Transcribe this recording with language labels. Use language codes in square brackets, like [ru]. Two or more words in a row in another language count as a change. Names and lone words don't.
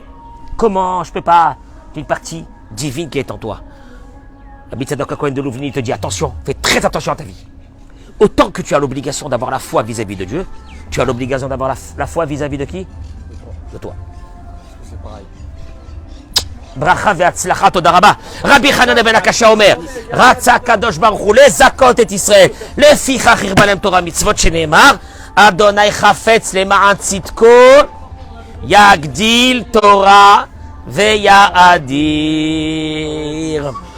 [fr] Comment? Je peux pas. C'est une partie divine qui est en toi. Rabbi Tzadok HaKohen de Louvni te dit attention, fais très attention à ta vie. Autant que tu as l'obligation d'avoir la foi vis-à-vis de Dieu, tu as l'obligation d'avoir la foi vis-à-vis de qui? De toi. C'est pareil. [he] ברכה והצלחה, תודה רבה. רבי חנניה בן הקשה אומר, רצה הקדוש ברוך הוא לזכות את ישראל, לפיכך הרבה להם תורה מצוות שנאמר, אדוני חפץ למען צדקו, יגדיל תורה ויאדיר.